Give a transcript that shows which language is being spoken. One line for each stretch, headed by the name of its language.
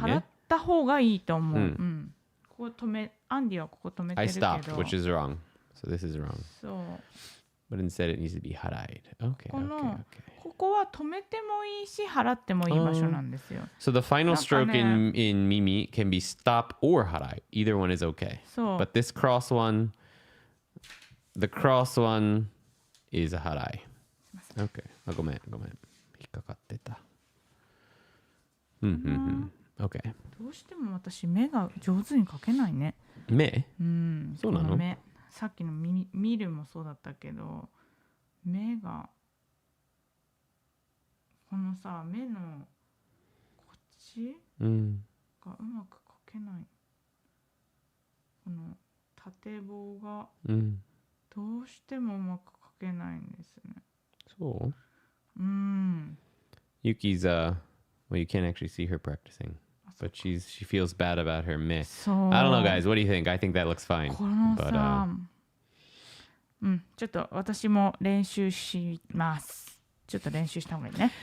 Japanese: 払った方がいいと思う。ここ止め、アンディはここ止めてるけど。
English: I stopped, which is wrong. So this is wrong.
Japanese: そう。
English: But instead it needs to be haraid. Okay,
Japanese: こ
English: okay,
Japanese: の
English: okay.
Japanese: ここは止めてもいいし払ってもいい場所なんですよ。
English: So the final
Japanese: なんか
English: stroke
Japanese: ね、
English: in Mimi can be stop or harai. Either one is okay.
Japanese: そう
English: But this cross one, the cross one is a harai. Okay.
Japanese: あ、ごめん。引っかかってた。
English: Okay.
Japanese: どうしても私目が上手に描けないね。目そうなの？こ目さっきの見るもそうだったけど、目がこのさ目のこっちがうまく描けない。この縦棒がどうしてもうまく描けないんですね。そう？
English: Yuki's well, you can't actually see her practicing, but she feels bad about her meh.
Japanese: そう。
English: I don't know, guys. What do you think? I think that looks fine.
Japanese: このさ、
English: But,
Japanese: ちょっと私も練習します。ちょっと練習した方がいいね。